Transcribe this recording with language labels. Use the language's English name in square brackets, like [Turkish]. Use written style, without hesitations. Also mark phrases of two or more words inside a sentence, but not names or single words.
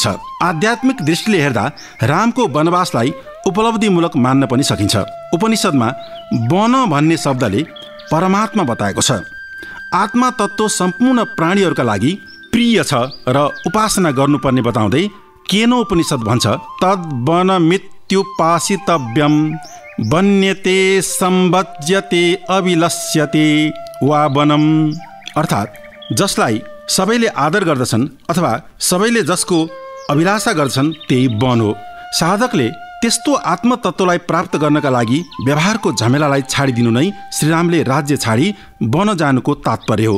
[Nepali] आध्यात्मिक दृष्टिले हेर्दा रामको वनवासलाई उपलब्धिमूलक मान्न पनि सकिन्छ। उपनिषदमा वन भन्ने शब्दले परमात्मा बताएको छ। आत्मा तत्त्व सम्पूर्ण प्राणीहरूका लागि प्रिय छ र उपासना गर्नुपर्ने बताउँदै केनोपनिषद भन्छ, [Sanskrit] तद् वनमित्युपासितव्यं वन्यते सम्भज्यते अभिलष्यते वा वनम। [Nepali] अर्थात् जसलाई सबैले आदर गर्दछन् अथवा सबैले जसको अभिलाषा गर्छन् त्यही वन हो। साधकले त्यस्तो आत्मतत्त्वलाई प्राप्त गर्नका लागि व्यवहारको झमेलालाई छाडिदिनु नै श्रीरामले राज्य छाडी वन जानुको तात्पर्य हो।